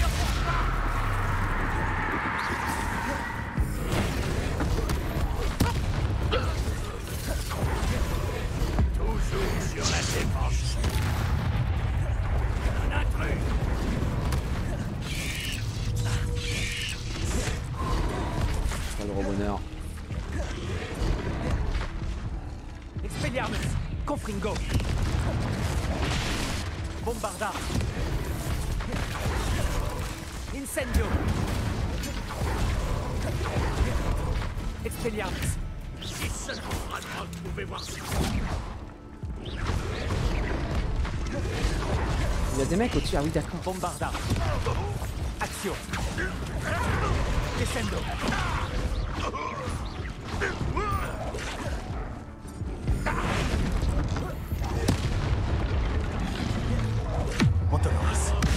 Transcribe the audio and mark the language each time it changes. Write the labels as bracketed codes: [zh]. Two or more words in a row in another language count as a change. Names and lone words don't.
[fr] Toujours sur la défense. Un intrus. Pas le droit au bonheur. Expelliarmus. Confringo. Bombarda. Incendio. Expelliarmus. Si seulement Radrock pouvait voir ça. Il y a des mecs au-dessus, ah oui d'accord. Bombarda. Action. Descendo. Ontoloris.